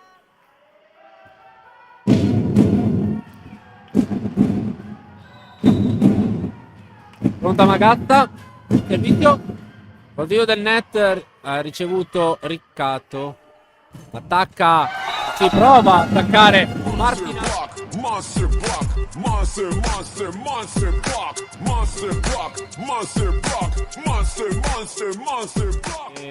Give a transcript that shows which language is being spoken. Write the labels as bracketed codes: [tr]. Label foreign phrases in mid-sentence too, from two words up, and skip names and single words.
[it] Pronta Magazza. Servizio. Oddio del net. Ha ricevuto Riccato. Attacca. Si prova a attaccare Martinato. [en] Monster block, monster, monster, monster block, monster block, monster block, monster, monster, monster block.